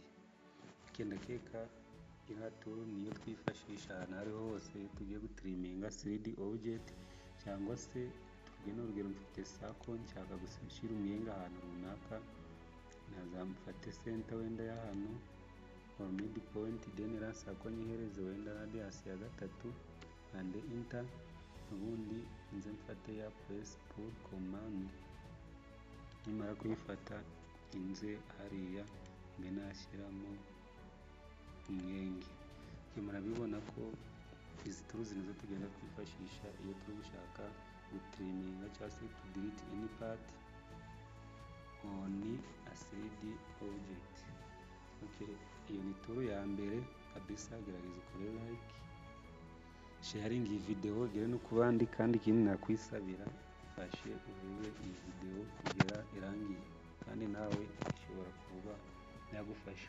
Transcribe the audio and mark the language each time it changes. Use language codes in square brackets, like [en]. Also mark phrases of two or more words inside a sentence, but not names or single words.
[rw] Okay, ndakeka iriya tool niyo twifashisha ahantu ariho hose tugiye gutriminga 3D object, cyangwa se tuvuge n'urugero mfite circle nshaka gushyira umwenge ahantu runaka, nazamfate center wenda y'ahantu [en] or midpoint, then [rw] iriya circle nyihereze wenda radius ya 3 [en] and enter. [rw] Ubundi nze mfate ya Principal Command, nimara kuyifata inze hariya mbe nashyiramo umwenge. Murabibona ko izi tools nizo tugenda twifashisha iyo turi gushaka gutriminga cyangwa se [en] to delete any part on a 3D object. [rw] Okay, iyo ni tool ya mbere kabisa. Gerageza ukore like, sharing iyi video, gere no kubandi, kandi ikindi nakwisabira fashe urebe iyi video kugera irangiye, kandi nawe ishobora kuba yagufasha.